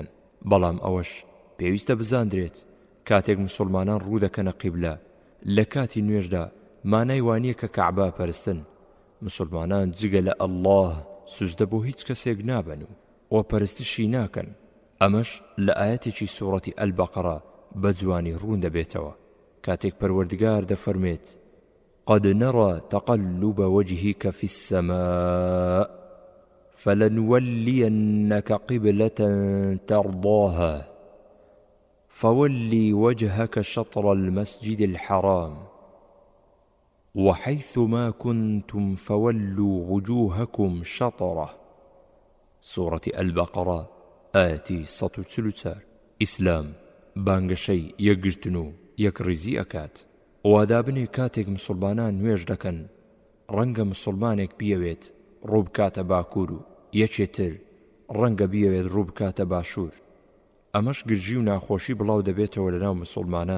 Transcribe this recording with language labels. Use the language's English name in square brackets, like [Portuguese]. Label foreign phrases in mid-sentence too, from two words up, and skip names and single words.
[Central Kurdish] بەڵام ئەوەش پێویستە بزاندرێت کاتێک مسلمانان ڕوو دەکەنە قیبلە لە کاتی نوێژدا مانای وانییە کە کەعبە پەرستن. مسلمانان جگە لە ئەڵڵاه سوزدە بۆ هیچ کەسێک نابن و پەرستشی ناکەن. ئەمەش لە ئاەتێکی سوورەتی ئەلبەقەرە بە جوانی ڕوون دەبێتەوە کاتێک پەروەردگار دەفەرمێت: [Arabic] قد نرى تقلب وجهك في السماء فلنولينك قبلة ترضاها فولي وجهك شطر المسجد الحرام وحيث ما كنتم فولوا وجوهكم شطره. سورة البقرة آية 144. [Central Kurdish] ئیسلام بانگەشەی یەکگرتن و یەکڕیزی ئەکات. وادابنێ کاتێک مسلمانان نوێژ دەکەن ڕەنگە مسلمانێک بیەوێت ڕوو بکاتە باکوور و یەکێتر ڕەنگە بیەوێت ڕوو بکاتە باشوور. ئەمەش گرژی و ناخۆشی بڵاو دەبێتەوە لەناو مسلمانان.